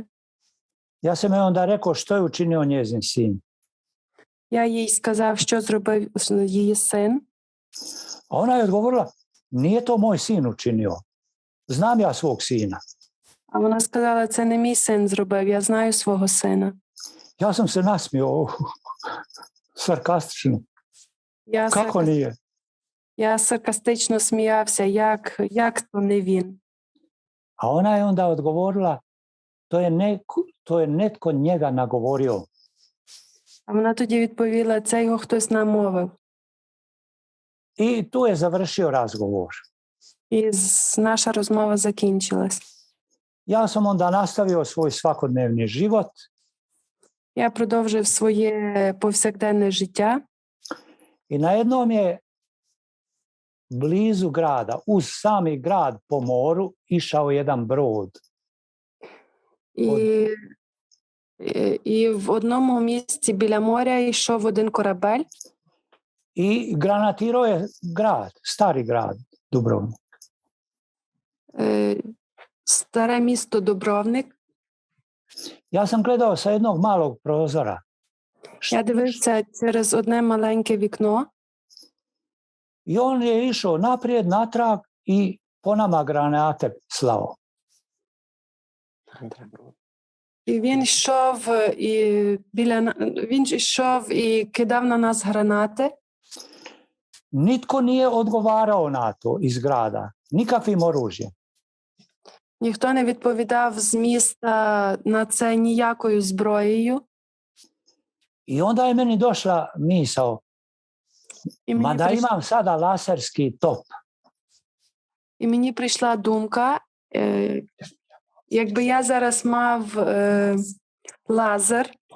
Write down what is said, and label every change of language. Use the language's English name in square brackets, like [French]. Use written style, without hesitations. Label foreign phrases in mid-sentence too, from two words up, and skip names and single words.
[Croatian] Ja sam joj onda rekao što je učinio njezin sin. [Ukrainian] Я їй сказав, що зробив її син. [Croatian] A ona je odgovorila, nije to moj sin učinio. Znam ja svog sina. [Ukrainian] А вона сказала, це не мій син зробив, я знаю свого сина. [Croatian] Ja sam se nasmio, sarkastično. Kako nije? [Ukrainian] Я саркастично сміявся, як то не він. [Croatian] A ona je onda odgovorila, to je netko njega nagovorio. [Ukrainian] А вона тоді відповіла, це його хтось намовив. [Croatian] I tu je završio razgovor. [Ukrainian] І наша розмова закінчилась. [Croatian] Ja sam onda nastavio svoj svakodnevni život. [Ukrainian] Я продовжив своє повсякденне життя. [Croatian] I na jednom je blizu grada, uz sami grad po moru, išao jedan brod. [Ukrainian] І в одному місці біля моря йшов один корабель. [Croatian] I granatirao je grad, stari grad, Dubrovnik. [Ukrainian] Старе місто Дубровник. [Croatian] Ja sam gledao sa jednog malog prozora. [Ukrainian] Я дивився через одне маленьке вікно. [Croatian] I on je išao naprijed, natrag i po nama granate slao. [Ukrainian] І він йшов і кидав на нас гранати. [Croatian] Nitko nije odgovarao na to iz grada, nikakvim oružjem. [Ukrainian] Ніхто не відповідав з міста на це ніякою зброєю. [Croatian] I onda je meni došla misao, mada imam sada laserski top. [Ukrainian] І мені прийшла думка, якби я зараз мав лазер